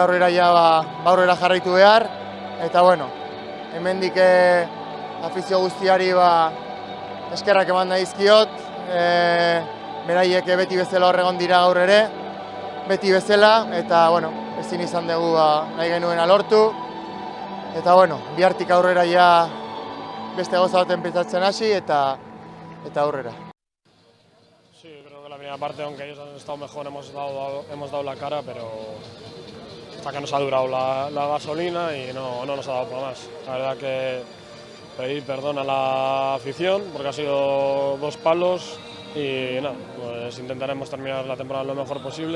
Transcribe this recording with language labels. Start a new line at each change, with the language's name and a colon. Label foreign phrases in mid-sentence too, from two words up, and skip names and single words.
Basque: aurrera ja aurrera jarraitu behar eta bueno, hemendik afizio guztiari eskerrak eman dizkiot, beraiek beti bezala hor egon dira gaur ere, beti bezala, eta bueno, ezin izan dugu nahi genuena lortu, eta bueno, bihartik aurrera ja beste gauza baten pentsatzen hasi eta aurrera.
Spanish: Sí, creo que la primera parte, aunque ellos han estado mejor, hemos dado la cara, pero hasta que nos ha durado la gasolina y no nos ha dado para más. La verdad que pedir perdón a la afición porque ha sido 2 palos y nada, pues intentaremos terminar la temporada lo mejor posible.